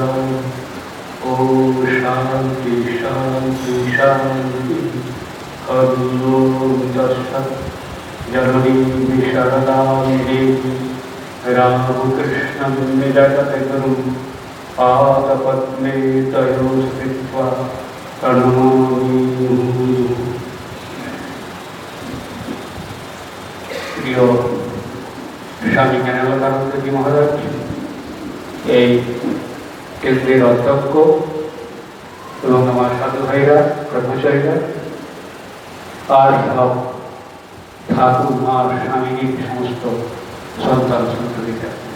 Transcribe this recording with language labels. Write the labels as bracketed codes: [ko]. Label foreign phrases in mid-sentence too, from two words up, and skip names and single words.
[sa] ॐ शान्ति शान्ति शान्ति। ॐ तत्सत्। जननी शरदां देवी रामकृष्णं निजगते गुरुं पादपद्मे तयोः स्थित्वा प्रणमामि। [bn] প্রিয় স্বামী জ্ঞানানন্দজি মহারাজ, এই কেন্দ্রের অধ্যক্ষ এবং আমার সাধু ভাইরা, ব্রহ্মচারীরা, আর সব ঠাকুর মার স্বামীজির সমস্ত সন্তান সন্ততিরা,